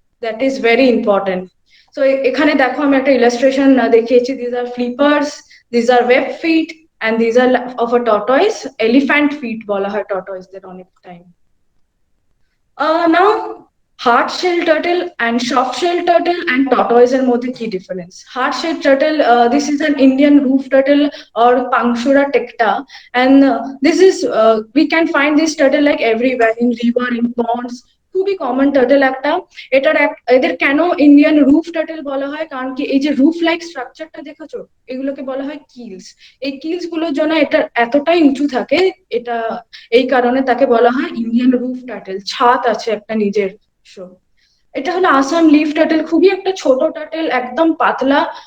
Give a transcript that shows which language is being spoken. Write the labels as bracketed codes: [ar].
[en] That is very important. [bn] So এখানে দেখো আমি একটা ইলাস্ট্রেশন দেখিয়েছি, [en] These are flippers, these are web feet, and these are of a tortoise. Elephant feet [bn] বলা হয় টর্টয়েসদের অনেক [en] Time. Now hard shell turtle and soft shell turtle and tortoise [bn] এর মধ্যে কি [en] Difference? Hard shell turtle, this is an Indian roof turtle or Panchura tecta, and this is we can find this turtle like everywhere, in river, in ponds, [bn] খুবই common turtle একটা। এদের কেন Indian roof turtle বলা হয়, কারণ কি এই যে রুফ লাইক স্ট্রাকচারটা দেখেছো, এগুলোকে বলা হয় কিলস। এই কিলস গুলোর জন্য এটা এতটাই উঁচু থাকে, এটা এই কারণে তাকে বলা হয় ইন্ডিয়ান রুফ টার্টল, ছাদ আছে একটা নিজের। এটা হলো আসাম লিফ টার্টল, খুবই একটা ছোট টার্টল, একদম পাতলা।